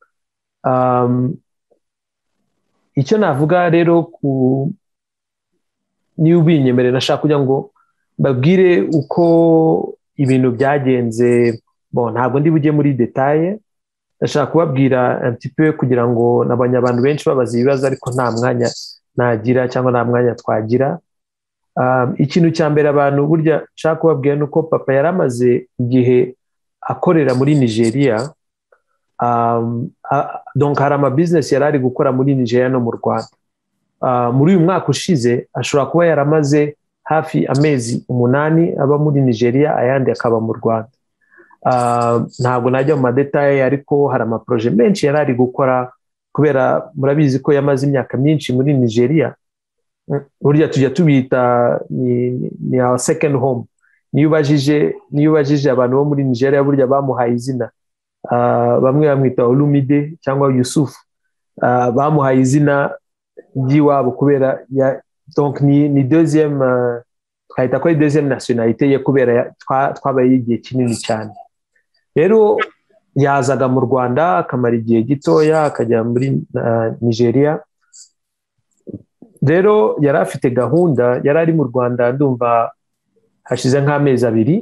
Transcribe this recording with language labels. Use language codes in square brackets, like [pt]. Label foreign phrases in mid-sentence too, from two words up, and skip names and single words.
[rw] Icyo navuga rero niba ubinyemerera, nashaka kugira ngo babwire uko ibintu byagenze. Bon, ntabwo ndi bujye muri detaye, ndashaka kubabwira [fr] un petit peu [rw] kugira ngo nabanye abantu benshi babaza ibibazo, ariko nta mwanya nagira cyangwa nta mwanya twagira. Ikintu cya mbere abantu burya nshaka kubabwira nuko papa yaramaze igihe akorera muri Nigeria. Donc hari ama business yari ari gukora muri Nigeria no mu Rwanda. Muri uyu mwaka ushize ashobora kuba yaramaze hafi amezi 8 aba muri Nigeria, ayandi akaba mu Rwanda. Ntabwo najya mu madetaye, ariko hari ama projet menshi yari ari gukora, kubera murabizi ko yamaze imyaka myinshi muri Nigeria. Burya tujya tubita ni [en] our second home. [rw] Niyo ubajije abantu bo muri Nigeria, burya bamuhaye izina. Bamwe bamwita Olumide cyangwa Yusuf, bamuhaye izina ry'iwabo kubera donc ni deuxième, twahita ko ari [fr] deuxième nationalité [rw] ye, kubera twabaye igihe kinini cyane. Rero yazaga mu Rwanda akamara igihe gitoya akajya muri Nigeria. Rero yari afite gahunda, yari ari mu Rwanda ndumva hashize nk'amezi 2.